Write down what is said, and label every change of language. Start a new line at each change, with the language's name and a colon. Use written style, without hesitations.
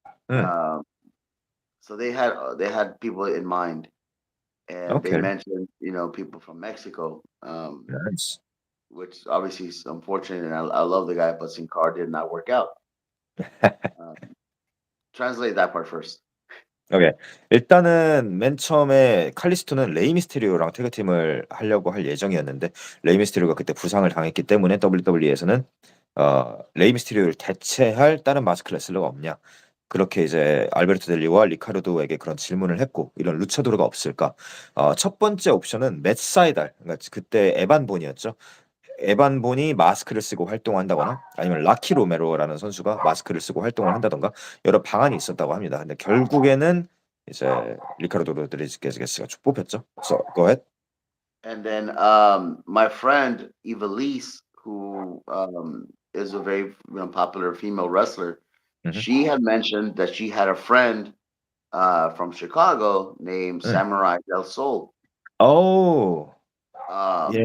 English: Mm, Um, so they had people in mind, and they okay. mentioned people from Mexico, Nice. which obviously is unfortunate. And I love the guy, but Sin Cara did not work out. Um, translate that part first. 오케이.
Korean: 일단은 맨 처음에 칼리스토는 레이 미스테리오랑 태그팀을 하려고 할 예정이었는데 레이 미스테리오가 그때 부상을 당했기 때문에 WWE에서는 레이 미스테리오를 대체할 다른 마스크 레슬러가 없냐. 그렇게 이제 알베르토 델리와 리카르도에게 그런 질문을 했고 이런 루차도르가 없을까? 첫 번째 옵션은 맷 사이달, 그러니까 그때 에반 본이었죠. 에반 본이 마스크를 쓰고 활동한다거나 아니면 라키 로메로라는 선수가 마스크를 쓰고 활동을 한다던가 여러 방안이 있었다고 합니다. 근데 결국에는 이제 리카르도 로드리게스가 뽑혔죠.
English: So go ahead. And then my friend Evilise, who is a very popular female wrestler, Mhm. she had mentioned that she had a friend from Chicago named
Korean: 응.
English: Samurai Del Sol. Oh, yeah,